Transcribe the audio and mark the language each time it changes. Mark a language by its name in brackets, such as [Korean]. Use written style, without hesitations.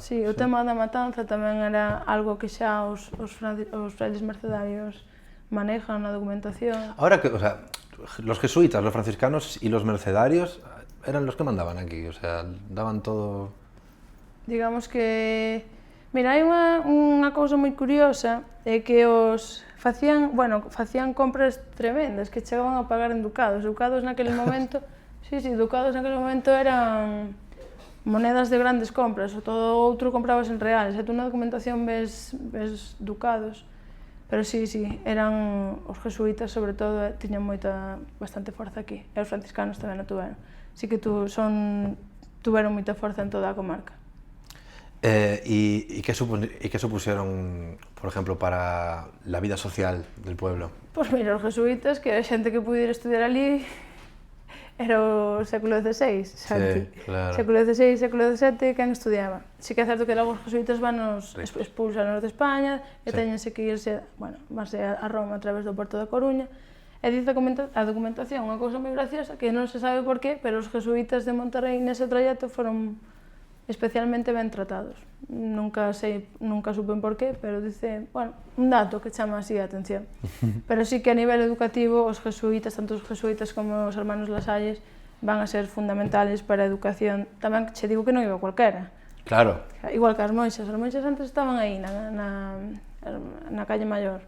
[Galician] Sí, o tema da matanza tamén era algo que xa os frailes mercedarios manejan na documentación. [Spanish] Ahora que, o sea, los jesuitas, los franciscanos y los mercedarios eran los que mandaban aquí, o sea, daban todo... [Galician] Digamos que... Mira, hai unha cousa moi curiosa, é que facían compras tremendas, que chegaban a pagar en ducados. Ducados naquele momento, ducados naquele momento eran monedas de grandes compras, o todo outro comprabas en reales, e tú na documentación ves ducados. Pero sí, eran os jesuitas, sobre todo, tiñan bastante forza aquí, e os franciscanos tamén a tuveron. Sí que tuveron moita forza en toda a comarca. [Spanish] ¿Y qué supusieron, por ejemplo, para la vida social del pueblo? [Galician] Pues mira, os jesuitas, que a xente que pudiera estudiar ali era o século XVI, Santi. Sí, claro. Século XVI, século XVII, quen estudiaba? Sí que é certo que logo os jesuitas expulsanos de España e teñense que irse, vanse a Roma a través do Porto da Coruña. E dice a documentación unha cousa moi graciosa, que non se sabe por qué, pero os jesuitas de Monterrey nese trayecto foron especialmente ben tratados. Nunca supen por qué, pero dice, un dato que chama así a atención. Pero sí que a nivel educativo os jesuitas, tanto os jesuitas como os hermanos Lasalles, van a ser fundamentales para a educación. Tamén che digo que non iba cualquera. Claro. Igual que as monxas antes estaban aí na calle Maior.